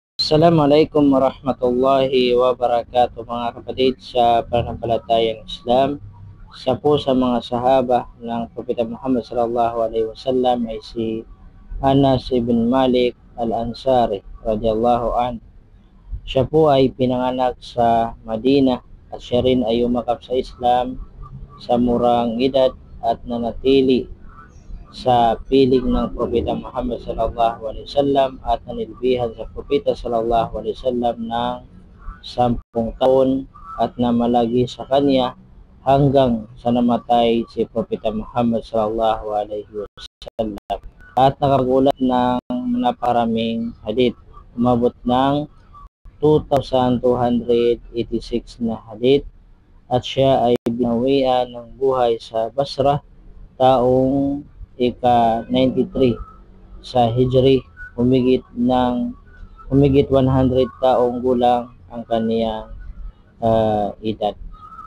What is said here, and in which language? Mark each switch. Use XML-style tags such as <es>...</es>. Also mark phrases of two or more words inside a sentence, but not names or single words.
<ar>السلام عليكم ورحمة الله وبركاته</ar> <tl>mga kapatid sa pananampalatayang Islam. Isa po sa mga sahaba ng Propeta Muhammad</tl> <ar>صلى الله عليه وسلم</ar> <tl>ay si Anas ibn Malik al-Ansari</tl> <ar>رضي الله عن.</ar> <tl>Siya po ay pinanganak sa Madina at siya rin ay umakap sa Islam sa murang edad at nanatili sa piling ng Propeta Muhammad</tl> <ar>صلى الله عليه وسلم</ar> <tl>at nanilbihan sa Propeta</tl> <ar>صلى الله عليه وسلم</ar> <tl>ng 10 taon at namalagi sa kanya hanggang sa namatay si Propeta Muhammad</tl> <ar>صلى الله عليه وسلم</ar> <tl>at nakapag-ulat ng naparaming hadith. Umabot ng 2,286 na hadith at siya ay binawian ng buhay sa Basra taong ika-93 sa Hijri, humigit 100 taong gulang ang kaniyang edad.</tl>